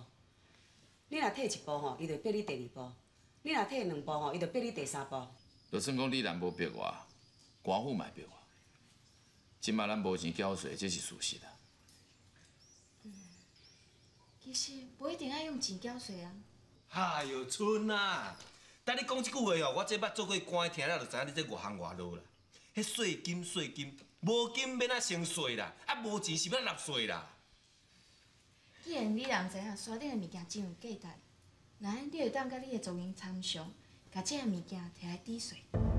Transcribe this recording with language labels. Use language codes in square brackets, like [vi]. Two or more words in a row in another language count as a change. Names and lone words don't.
[nan] 你若退一步吼，伊就逼你第二步；你若退两步吼，伊就逼你第三步。就算讲李楠无逼我，官府嘛逼我。即摆咱无钱缴税，这是事实啊。其实不一定要用钱缴税啊。哎呦，春啊！等你讲即句话哦，我这捌做过官，听了就知影你这外行外路啦。迄税金，无金免啊升税啦，啊无钱是要纳税啦。既然你人知影山顶的物件真有价值，那你就当甲你的族人参详，甲这个物件摕来抵税。